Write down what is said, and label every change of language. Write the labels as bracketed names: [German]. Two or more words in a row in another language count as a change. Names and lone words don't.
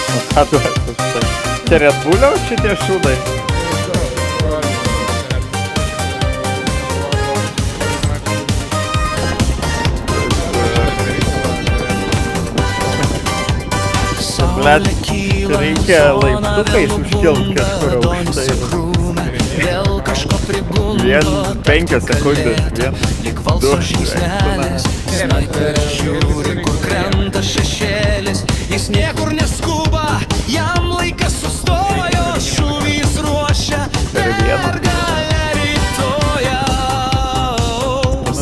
[Ukrainian] А то це Red Bull чи ті шуди? Блядь, [Lithuanian] reikia laiptukais užkilt kažkur aukštai. Vien 5 sekundės, vien 2 žiūri, kur krenta šešėlis, jis niekur neskuba, jam laikas sustojo, šūvys ruošia pergalę rytojaus.